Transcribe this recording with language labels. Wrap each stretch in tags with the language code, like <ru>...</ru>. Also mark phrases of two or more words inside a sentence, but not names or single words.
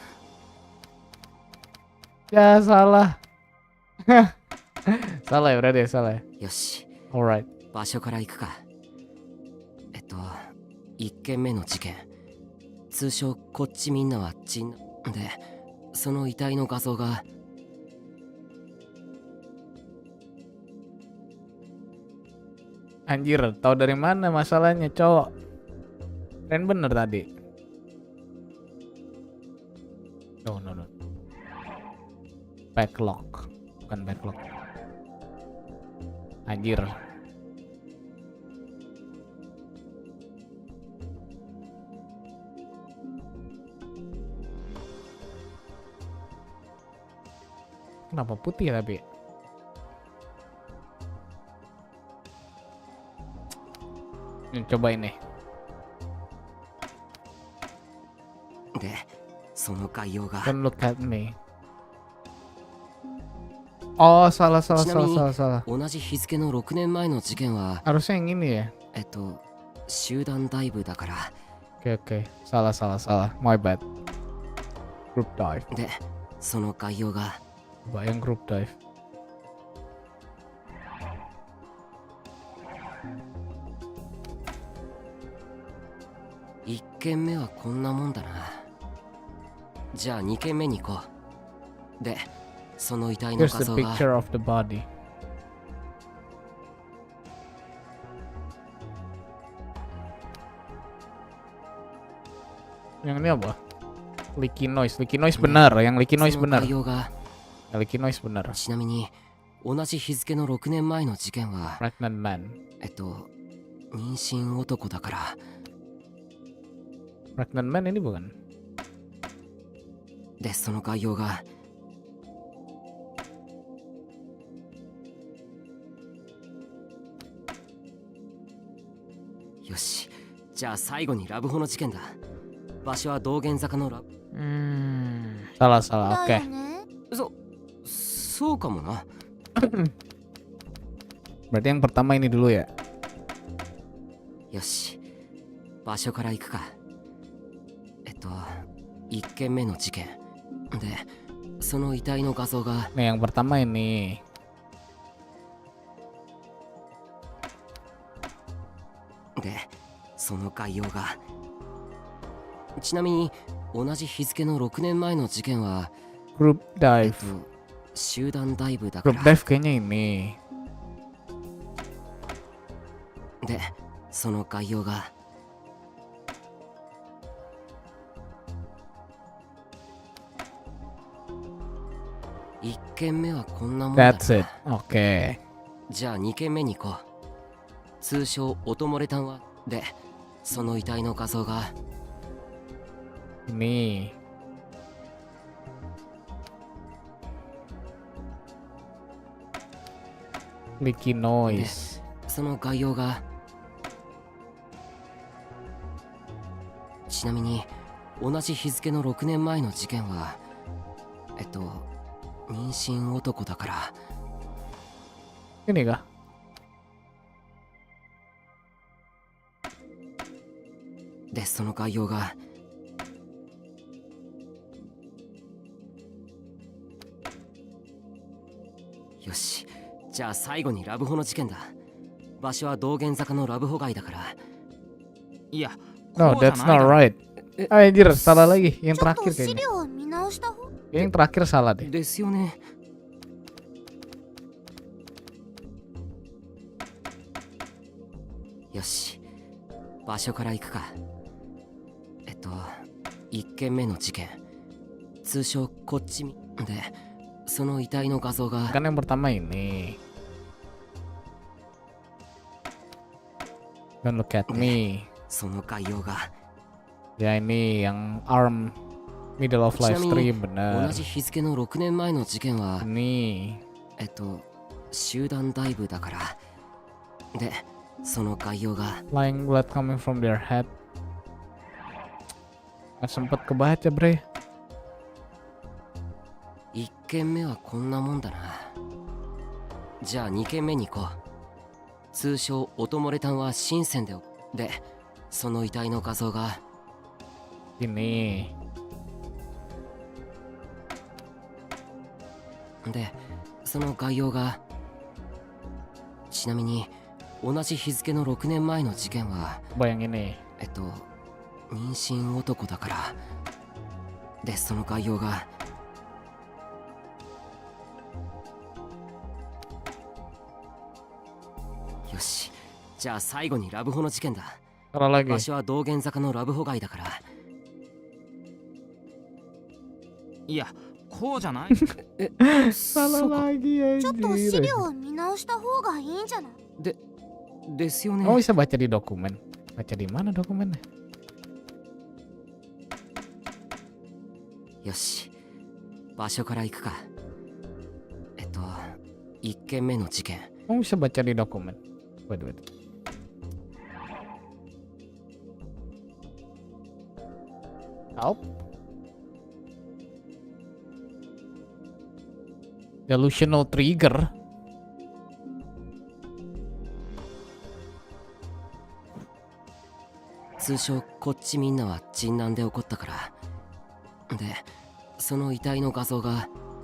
<id>Ya, salah. Salah ya, berarti ya, salah ya.</id> <ja>よし</ja> <en>Alright.</en> <ja>場所から行くか1件目の事件通称こっちみんなはでその遺体の画像が</ja> <id>Anjir, tahu dari mana masalahnya, cowok? Keren bener tadi. No. Backlog. Bukan backlog. Anjir. Kenapa putih tapi? Cobain nih.</id> <ja>でその概要が</ja> <en>Don't look at me. Oh, salah.</en> <ja>同じ日付の6年前の事件は</ja> <id>Harusnya yang ini ya.</id> <ja>集団ダイブだから</ja> <id>Oke. Salah.</id> <en>My bad. Group dive.</en> <ja>でその概要が</ja> <id>Bayang</id> <en>group dive.</en> <ja>1 件目はこんなもんだなじゃあ2件目に行こうでその遺体の</ja> <en>Here's</en> <ja>画</ja> <en>the</en> <ja>像が</ja> <en>picture of the body.</en> <id>Yang ini apa?</id> <en>Leaky noise</en> <id>benar. Yang leaky</id> <ja>そ</ja> <en>noise</en> <ja>の</ja> <id>benar.</id> <ja>概要が</ja> <id>Yang</id> <en>leaky noise</en> <id>benar.</id> <ja>ちなみに同じ日付の6年前の事件は</ja> <en>Pregnant man.</en> <ja>妊娠男だから</ja> <en>Pregnant man</en> <id>ini bukan?</id> <ja>でその概要がよしじゃあ最後にラブホの事件だ場所は道玄坂のラブ</ja> <id>Salah.</id> <ja>だよ</ja> <id>Oke.</id> <ja>ねそうかもな</ja> <id>Berarti yang pertama ini dulu ya.</id> <ja>よし場所から行くか1件目の事件でその遺体の画像が</ja> <id>Nih yang pertama ini.</id> <ja>でその概要がちなみに同じ日付の6年前の事件は</ja> <en>Group dive.</en> <ja>集団ダイブだか</ja> <en>Group</en> <ja>ら</ja> <id>dive kayaknya ini.</id> <ja>でその概要が1件目はこんなもんだな</ja> <en>That's it. Oke.</en> <ja>じゃあ2件目に行こう通称音漏れ炭はでその遺体の画像が</ja> <id>Ini.</id> <en>Leaky noise.</en> <ja>その概要がちなみに同じ日付の6年前の事件は妊娠男だから</ja> <id>Ini kah?</id> <ja>でその概要がよしじゃあ最後にラブホの事件だ場所は道玄坂のラブホ街だからいや</ja> <en>No,</en> <ja>こうじゃ</ja> <en>that's</en> <ja>ないだ</ja> <en>not</en> <ja>ろ</ja> <en>right.</en> <id>Anjir, salah lagi.</id> <ja>ち</ja> <id>Yang</id> <ja>ょっと</ja> <id>terakhir</id> <ja>資</ja> <id>kayaknya.</id> <ja>料を見直した方</ja> <id>Yang terakhir salah deh.</id> <ja>ですよねよし場所から行くか1件目の事件通称こっちみでその遺体の画像が</ja> <id>Kan yang pertama ini.</id> <en>Don't look at me.</en> <ja>その概要が</ja> <id>Ya ini yang</id> <en>arm middle of</en> <ja>ちなみに</ja> <en>livestream</en> <ja>同</ja> <id>bener.</id> <ja>じ日付の6年前の事件は</ja> <id>Ini</id> <ja>集団ダイブだからでその概要が</ja> <en>flying blood coming from their head.</en> <id>Nggak sempet kebaca bre.</id> <ja>1 件目はこんなもんだな。じゃあ2件目に行こう。通称音漏れ炭は深センでその遺体の画像が</ja> <id>Ini</id> <ja>でその概要がちなみに同じ日付の6年前の事件は</ja> <id>coba yang ini.</id> <ja>妊娠男だからでその概要がよしじゃあ最後にラブホの事件だ。</ja> <id>Salah lagi.</id> <ja>場所は道玄坂のラブホ街だからいやこうじゃない</ja> <id>Salah lagi</id> <ja>ちょっと資</ja> <id>anjir.</id> <ja>料を見直した方がいいんじゃない？ですよね。</ja> <id>Kamu bisa baca di dokumen. Baca di mana dokumennya?</id> <ja>よし場所から行くか。1件目の事件</ja> <id>Kamu bisa baca di dokumen.</id> <en>Wait. Help. Delusional trigger.</en> <ja>「通称こっちみんなは人難で起こったから」でその遺体の画像が</ja>